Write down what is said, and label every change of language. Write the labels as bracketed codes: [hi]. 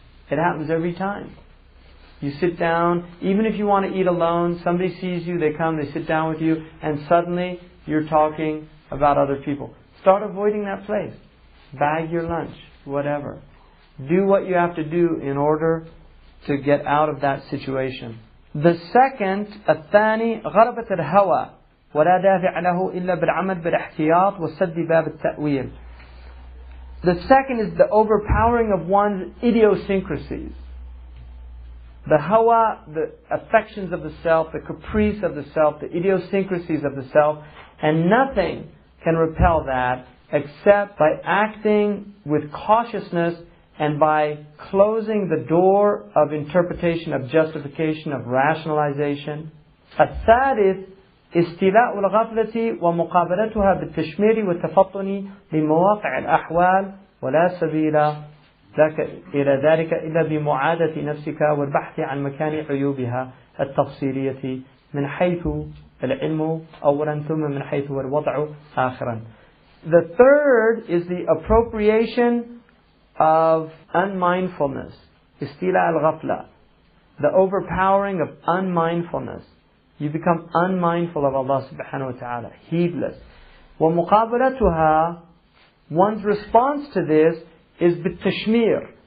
[en] It happens every time. You sit down, even if you want to eat alone, somebody sees you, they come, they sit down with you, and suddenly you're talking about other people. Start avoiding that place. Bag your lunch, whatever. Do what you have to do in order to get out of that situation. The second, [ar] الثاني غلبة الهوى ولا دافع له إلا بالعمل بالاحتياط وسد باب التأويل. [en] The second is the overpowering of one's idiosyncrasies. The hawa, the affections of the self, the caprice of the self, the idiosyncrasies of the self, and nothing can repel that except by acting with cautiousness and by closing the door of interpretation, of justification, of rationalization. [ar] الثالث استيلاء الغفلة ومقابلتها بالتشمير والتفطن لمواقع الأحوال ولا سبيل إلى ذلك إلا بمعادة نفسك والبحث عن مكان عيوبها التفصيلية من حيث العلم أولا ثم من حيث الوضع آخرا. [en] The third is the appropriation of unmindfulness, [ar] استيلاء الغفلة, [en] the overpowering of unmindfulness. You become unmindful of Allah subhanahu wa ta'ala, heedless. [ar] ومقابلتها, [en] one's response to this is [ar] بالتشمير.